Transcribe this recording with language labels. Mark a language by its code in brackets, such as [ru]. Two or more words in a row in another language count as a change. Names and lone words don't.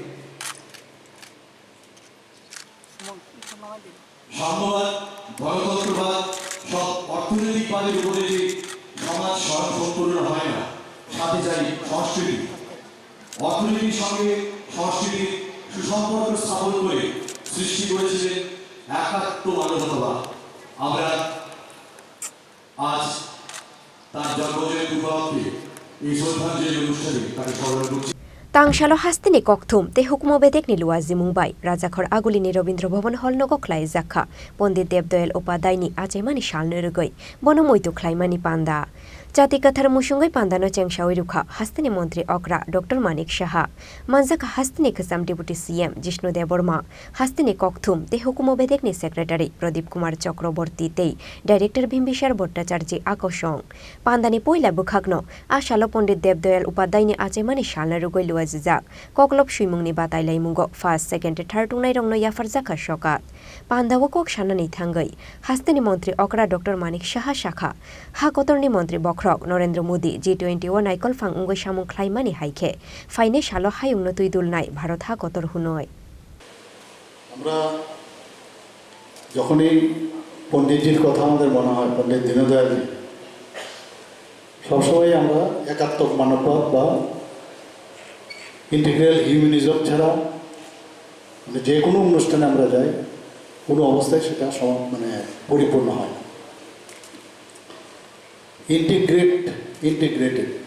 [bn] সাম্যবাদ গণতন্ত্রবাদ সব অর্থনৈতিক বাদের উপরে যে সমাজ সম্পূর্ণ হয় না সাথে চাই সংস্কৃতি অর্থনীতির সঙ্গে সংস্কৃতির সুসম্পর্ক স্থাপন করে সৃষ্টি করেছিলেন একাত্ম মানবতাবাদ। আমরা আজ তার জন্মজয়ন্তী উপলক্ষে এই শ্রদ্ধাঞ্জলি অনুষ্ঠানে তাকে স্মরণ করছি। [trp] Tang Salo hasteni kokthum te hukmo bedek ni luazi mumbai Rajakhor agulini Robindra Bhavan hall no koklai zakha Pondit Debdoyal Upadhyay ni ajemani shalne rugoi bono moitu khlaimani panda Jati kathar musungai pandano chengshawai rukha hasteni Montri Okra Dr.Manik Saha manjaka hasteni khasam [en] Deputy CM [trp] Jishnu Deborma hasteni kokthum te hukmo bedek ni Secretary Pradip Kumar Chakraborty tei Director Bimbishar Bhattacharya Akoshong pandani poila bukhagno a Salo Pondit Debdoyal Upadhyay ni ajemani shalne rugoi Jizak koklop suimungni batai laimungo [en] first second third [trp] tungnai rongno yafar zakha shokat pandawo kok shanani thangai hasteni Montri Okra Dr.Manik Saha Shakha Hakotor ni Montri Khorang Narendra Modi G20 wo naikol phang ungoi samung khlaimani haike Phainai Salo Hayungno Twidulnai Bharat Hakotor hunoi [bn] আমরা যখনই পণ্ডিতজির কথা আমাদের মনে হয় পণ্ডিত দীনদয়ালজি সবসময় আমরা একাত্মক মানববাদ বা [en] integral humanism [bn] ছাড়া মানে যে কোনো অনুষ্ঠানে আমরা যাই কোনো অবস্থায় সেটা পরিপূর্ণ হয় না ইন্টিগ্রেটেড